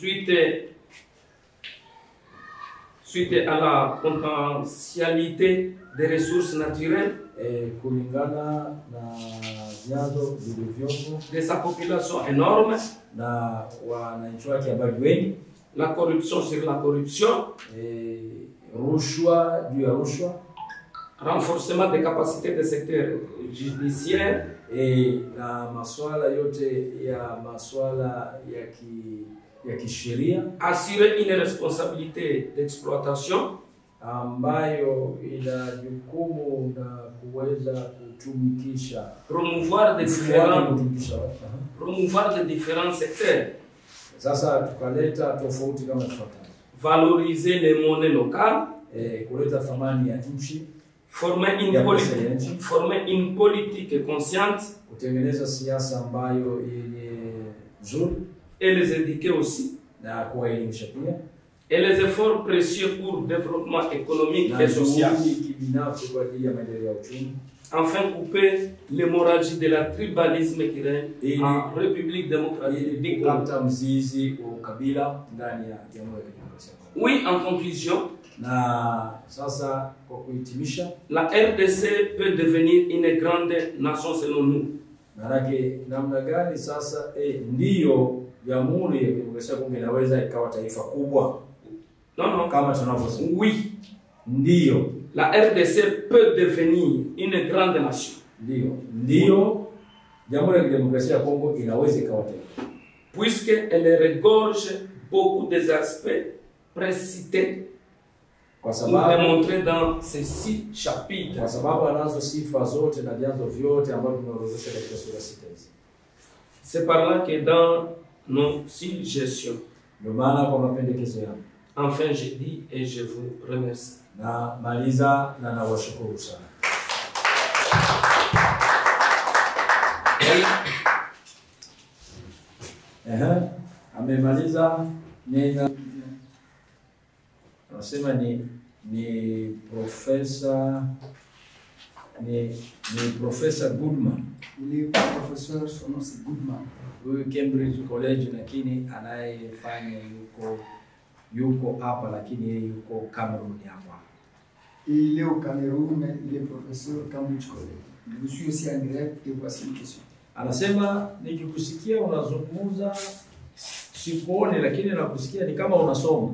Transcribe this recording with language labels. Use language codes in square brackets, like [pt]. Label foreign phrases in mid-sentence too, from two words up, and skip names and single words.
[fr] Suite à la potentialité des ressources naturelles, [sw] kulingana na vyanzo vilivyopo, [fr] de sa population énorme, [sw] na wananchi wake ambao wengi, [fr] la corruption sur la corruption, [sw] rushwa juu ya rushwa, [fr] renforcement des capacités des secteurs judiciaires, [sw] na masuala yote ya masuala ya kisheria, [fr] assurer une responsabilité d'exploitation, [sw] ambayo ina jukumu na kuweza kutumikisha, [fr] promouvoir des différents secteurs. [sw] Sasa tukaleta tofauti kama ifuatavyo: [fr] valoriser les monnaies locales, [sw] kuleta thamani ya nchi, [fr] former une politique consciente, [sw] kutengeneza siasa ambayo yenye nzuri, [fr] et les éduquer aussi, [sw] na kuwaelimisha pia, [fr] et les efforts précieux pour le développement économique et social. Enfin, couper l'hémorragie de la tribalisme qui règne en République démocratique du Congo. Oui, en conclusion, [sw] na sasa kwa kuhitimisha, la RDC peut devenir une grande nation selon nous. Maanake namna gani sasa ndiyo Jamhuri ya Kidemokrasia ya Kongo inaweza ikawa taifa kubwa? Non, kama tunavyosema. Oui, ndiyo. [fr] La RDC peut devenir une grande nation. [sw] Ndiyo. Jamhuri ya Kidemokrasia ya Kongo inaweza ikawa taifa, [fr] puisque elle regorge beaucoup des aspects précités pour démontrer dans ces 6 chapitres. [sw] Kwa sababu anazo sifa zote na vyanzo vyote ambavyo tumeorodhesha katika sura 6 hizi. [fr] C'est par là que dans nos suggestions, [sw] ndio maana kwa mapendekezo yangu, [fr] enfin je dis et je vous remercie. [sw] Na maliza na nawashukuru sana. Amemaliza nena, anasema ni profesa Profesa Goodman. [fr] Ule professeur son nom c'est Goodman. [sw] Huyu Cambridge College, lakini anayefanya yuko hapa, lakini yeye yuko Cameroon hapa. [fr] Il est au Cameroun, mais il est professeur au Cambridge College. Je suis aussi en direct et voici une question. [sw] Anasema nikikusikia unazungumza sikuone, lakini nakusikia ni kama unasoma.